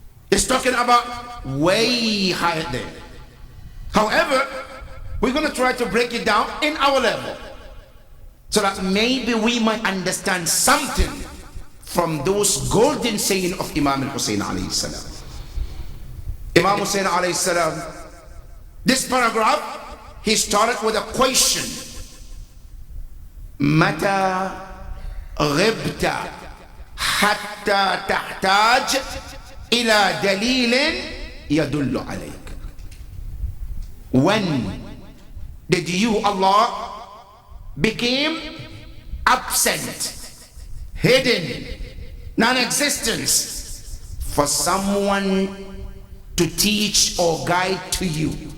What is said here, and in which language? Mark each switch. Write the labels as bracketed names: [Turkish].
[English] It's talking about way higher there. However, we're going to try to break it down in our level so that maybe we might understand something from those golden saying of Imam al-Hussein alayhi salam. Imam Hussein alayhi salam, this paragraph, he started with a question. [Arabic] Mata غبت حتى تحتاج إلى دليل يدل عليك. [English] When did you, Allah, became absent, hidden, non-existence for someone to teach or guide to you?